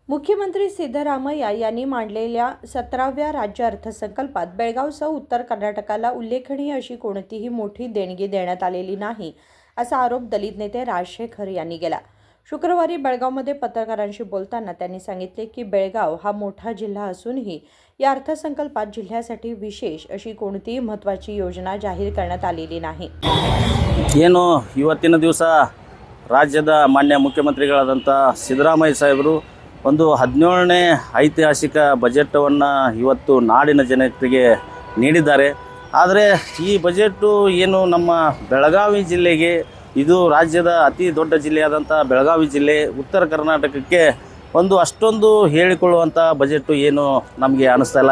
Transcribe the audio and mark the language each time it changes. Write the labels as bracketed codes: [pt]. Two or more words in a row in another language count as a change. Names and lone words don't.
[mr] मुख्यमंत्री सिद्धरामय्या यांनी मांडलेल्या 17व्या राज्य अर्थसंकल्पात बेळगावसह उत्तर कर्नाटकाला उल्लेखनीय अशी कोणतीही मोठी देणगी देण्यात आलेली नाही, असा आरोप दलित नेते राजशेखर यांनी केला। शुक्रवारी बेळगावमध्ये पत्रकारांशी बोलताना त्यांनी सांगितले की बेळगाव हा मोठा जिल्हा असूनही या अर्थसंकल्पात जिल्ह्यासाठी विशेष अशी कोणतीही महत्त्वाची योजना जाहीर करण्यात आलेली नाही। [kn] ಏನು ಇವತ್ತಿನ ದಿವಸ ರಾಜ್ಯದ ಮಾನ್ಯ ಮುಖ್ಯಮಂತ್ರಿಗಳಾದಂಥ ಸಿದ್ದರಾಮಯ್ಯ ಸಾಹೇಬರು ಒಂದು 17ನೇ ಐತಿಹಾಸಿಕ ಬಜೆಟನ್ನು ಇವತ್ತು ನಾಡಿನ ಜನತೆಗೆ ನೀಡಿದ್ದಾರೆ। ಆದರೆ ಈ ಬಜೆಟು ಏನು ನಮ್ಮ ಬೆಳಗಾವಿ ಜಿಲ್ಲೆಗೆ, ಇದು ರಾಜ್ಯದ ಅತಿ ದೊಡ್ಡ ಜಿಲ್ಲೆಯಾದಂಥ ಬೆಳಗಾವಿ ಜಿಲ್ಲೆ ಉತ್ತರ ಕರ್ನಾಟಕಕ್ಕೆ ಒಂದು ಅಷ್ಟೊಂದು ಹೇಳಿಕೊಳ್ಳುವಂಥ ಬಜೆಟು ಏನು ನಮಗೆ ಅನ್ನಿಸ್ತಾ ಇಲ್ಲ।